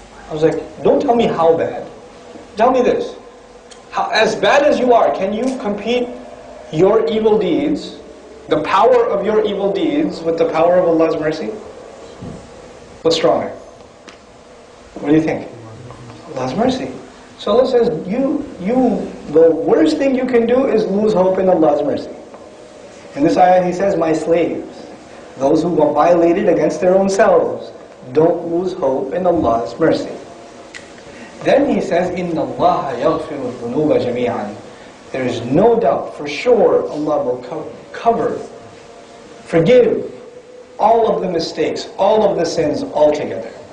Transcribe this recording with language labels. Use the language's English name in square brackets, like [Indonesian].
[English] I was like, don't tell me how bad. Tell me this. As bad as you are, can you compete your evil deeds, the power of your evil deeds, with the power of Allah's mercy? What's stronger? What do you think? Allah's mercy. So Allah says, the worst thing you can do is lose hope in Allah's mercy. In this ayah He says, my slaves, those who are violated against their own selves, don't lose hope in Allah's mercy. Then He says, [Arabic] إِنَّ اللَّهَ يَغْفِرُ الذُّنُوبَ جَمِيعًا. [English] There is no doubt, for sure, Allah will cover, forgive all of the mistakes, all of the sins altogether.